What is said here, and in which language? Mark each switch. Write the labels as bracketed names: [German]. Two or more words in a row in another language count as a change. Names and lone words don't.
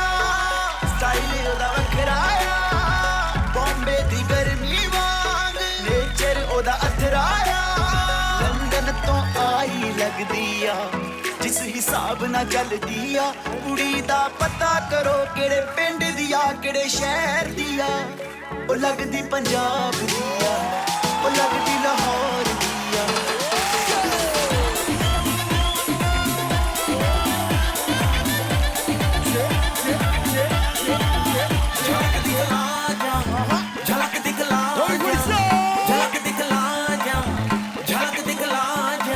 [Punjabi] ਸਟਾਈਲ ਓਦਾ ਵਖਰਾਇਆ, ਬੌਂਬੇ ਦੀ ਗਰਮੀ ਵਾਂਗ ਨੇਚਰ ਓਦਾ ਅਥਰਾਇਆ। ਲੰਦਨ ਤੋ ਆਈ ਲੱਗਦੀਆ, ਜਿਸ ਹਿਸਾਬ ਨਾ ਚੱਲ ਦੀਆ। ਕੁੜੀ ਦਾ ਪਤਾ ਕਰੋ, ਕੇੜੇ ਪਿੰਡ ਦੀਆ ਕੇੜੇ ਸ਼ਹਿਰ ਦੀਆ। ਓ ਲੱਗਦੀ ਪੰਜਾਬ ਦੀਆ, ਓ ਲੱਗਦੀ ਲਾਹੌਰ ਦੀਆ। [Hindi] झलक दिखला जा, झलक दिखला जा, झलक दिखला जा, झलक दिखला जा।